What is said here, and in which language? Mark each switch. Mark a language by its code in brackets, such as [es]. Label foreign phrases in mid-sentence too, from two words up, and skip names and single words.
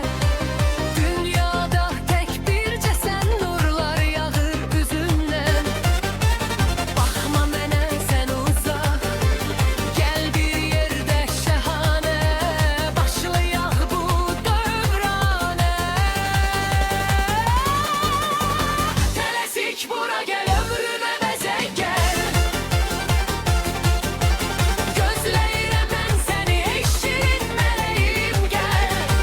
[tr] Dünyada tek birce sen nurlar yağır üzünden. Bakma mənə sen uzak, gel bir yerde şahane. [az] Başlayaq bu dövrane. Tələsik bura gel, ömrümə bəzək gel. Gözləyirəm mən səni, ey şirin mələyim gel.